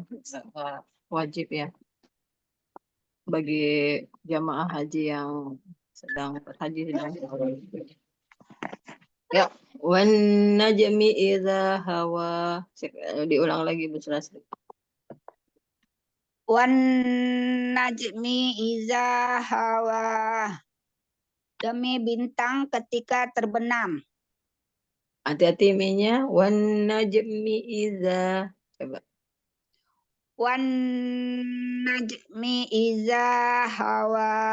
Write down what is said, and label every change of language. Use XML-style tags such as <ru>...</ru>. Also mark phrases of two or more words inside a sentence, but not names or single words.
<id>Wajib ya bagi jamaah haji yang sedang berhaji sedang ya.</id> <ar>والنجم إذا هوى.</ar> <id>Diulang lagi Bu Sulasri.</id> <ar>والنجم إذا هوى.</ar> <id>Demi bintang ketika terbenam. Hati-hati minnya.</id> <ar>والنجم إذا.</ar> <id>Coba.</id> <ar>والنجم إذا هوى.</ar>